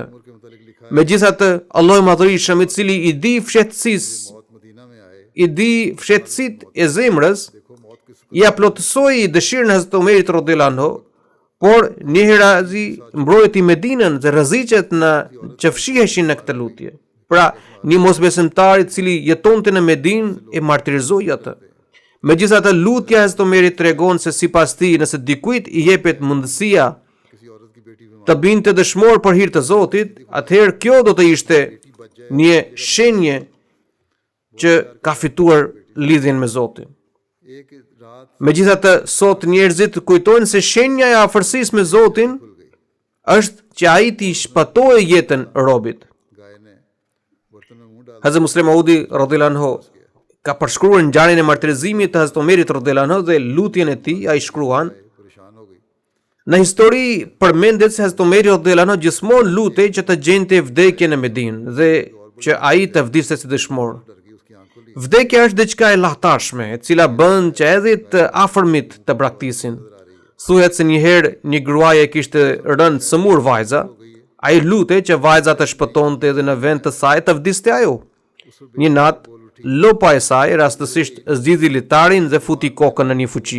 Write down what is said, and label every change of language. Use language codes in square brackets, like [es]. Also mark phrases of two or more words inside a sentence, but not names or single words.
[sq] Megjithatë, Allahu i Madhërisëm, i cili i di fshehtësitë e zemrës, ia plotësoi dëshirën e Hazrat Omerit [ar] رضي الله عنه, [sq] por një herazi mbrojti Medinën dhe rreziqet që fshiheshin në këtë lutje. Pra, një mosbesimtar i cili jetonte në Medinë e martirizoi atë. Megjithatë, lutja e Hazrat Omerit tregon se sipas tij, nëse dikujt i jepet mundësia [ur] کسی عورت کی بیٹی بیمار [sq] të binte dëshmor për hir të Zotit, atëherë kjo do të ishte një shenje që ka fituar lidhjen me Zotin. [ur] ایک رات [sq] Megjithatë, sot njerëzit kujtojnë se shenja e afërsisë me Zotin është që ai t'i shpëtojë jetën robit. [ur] گائے نے برتن میں منہ ڈال [sq] Hazrat Muslim Maudi [ar] رضي الله عنه [sq] ka përshkruar ngjarjen e martirizimit të Hazrat Omerit [ar] رضي الله عنه [sq] dhe lutjen e tij. Ai shkruan: [ur] پریشان ہو گئی. [sq] Në histori përmendet se Hazrat Omeri [ar] رضي الله عنه [sq] gjithmonë lutej që të gjente vdekjen në Medinë dhe që ai të vdiste si dëshmor. [ur] ڈر گئی، اس کی آنکھوں لی [sq] Vdekja është diçka e lahtarshme, e cila bën që edhe të afërmit të braktisin. Thuhet se një herë një gruaje kishte rënë sëmur vajza, ai lutej që vajza të shpëtonte edhe në vend të saj të vdiste ajo. Një natë, lopa e saj rastësisht zgjidhi litarin dhe futi kokën në një fuqi.